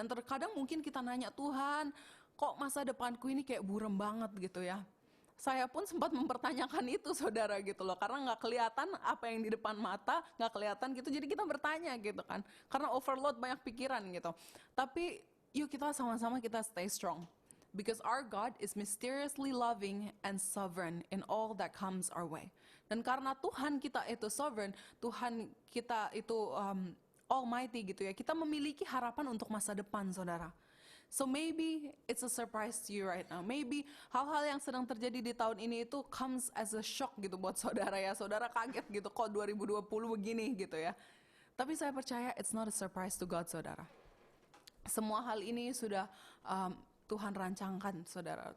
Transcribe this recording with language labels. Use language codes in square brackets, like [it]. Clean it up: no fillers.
[id] Dan terkadang mungkin kita nanya, Tuhan kok masa depanku ini kayak buram banget gitu ya. Saya pun sempat mempertanyakan itu saudara gitu loh, karena nggak kelihatan apa yang di depan mata, nggak kelihatan gitu, jadi kita bertanya gitu kan, karena overload banyak pikiran gitu. Tapi yuk kita sama-sama kita [en] stay strong. Because our God is mysteriously loving and sovereign in all that comes our way. [id] Dan karena Tuhan kita itu sovereign, Tuhan kita itu almighty gitu ya, kita memiliki harapan untuk masa depan saudara. [en] So maybe it's a surprise to you right now. Maybe [id] hal-hal yang sedang terjadi di tahun ini itu [en] comes as a shock [id] gitu buat saudara ya. Saudara kaget gitu, kok 2020 begini gitu ya. Tapi saya percaya [en] it's not a surprise to God [id] saudara. Semua hal ini sudah Tuhan rancangkan saudara.